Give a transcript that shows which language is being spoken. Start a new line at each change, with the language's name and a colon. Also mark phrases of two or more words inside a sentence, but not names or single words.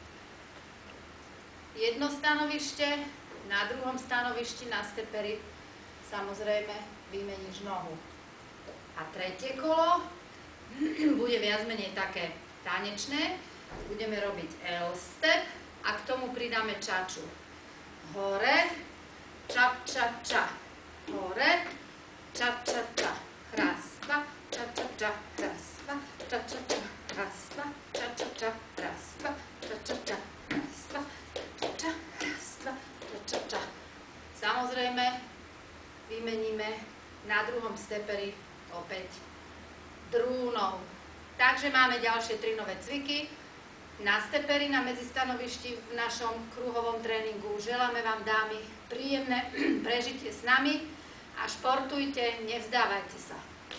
Slovak: Jedno stanovište, na druhom stanovišti na steperi samozrejme vymeníš nohu. A tretie kolo bude viac menej také tanečné. Budeme robiť L-step a k tomu pridáme čaču. Hore, ča, ča, ča. Hore, ča, ča, ča. Raz, dva, ča, ča, ča. Raz, dva, ča, ča, ča. Raz, dva, ča, ča, ča. Raz, dva, ča, ča, ča. Raz, dva, ča, ča. Raz, dva, ča, ča, ča. Samozrejme, vymeníme na druhom steperi opäť druhú nohu. Takže máme ďalšie 3 nové cviky na steperi, na medzistanovišti v našom kruhovom tréningu. Želáme vám, dámy, príjemné prežitie s nami a športujte, nevzdávajte sa.